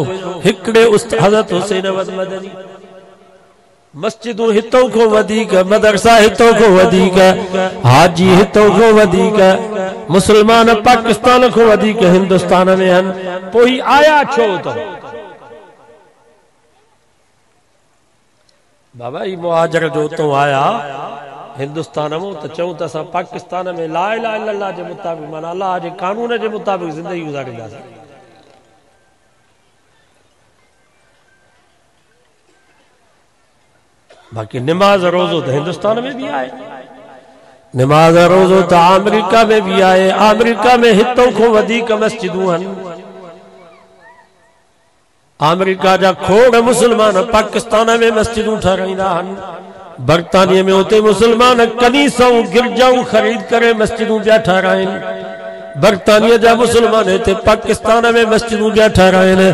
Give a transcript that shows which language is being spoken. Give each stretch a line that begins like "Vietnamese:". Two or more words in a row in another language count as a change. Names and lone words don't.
Sindhi: हिकिड़े हज़रत हुसैन अहमद मदनी। मस्जिदूं हितों खां वधीक, मदरसा हितों खां वधीक, हाजी हितों खां वधीक, मुसलमान पाकिस्तान खां वधीक हिंदुस्तान में आहिनि। पोइ आया छो त बाबा ही मुहाजिर जो उतों आया हिंदुस्तान में त चऊं त असां पाकिस्तान में
Arabic: لا إله إلا الله
Sindhi: जे मुताबिक़ माना अल्लाह जे कानून जे मुताबिक़ ज़िंदगी गुज़ारींदासीं। बाकी नमाज रोज़ो तो हिंदुस्तान में भी आए, नमाज रोज़ो तो अमेरिका में भी आए। अमेरिका में हितों को वधीक मस्जिदूं आहिनि। अमेरिका जा खोड़ मुसलमान पाकिस्तान में मस्जिदूं ठाराईंदा आहिनि। बरतानिया में उते मुसलमान कनीसाऊं गिरजाऊं खरीद करे मस्जिदूं पिया ठाराइनि। बरतानिया जा मुसलमान हिते पाकिस्तान में मस्जिदूं जा ठाराइनि।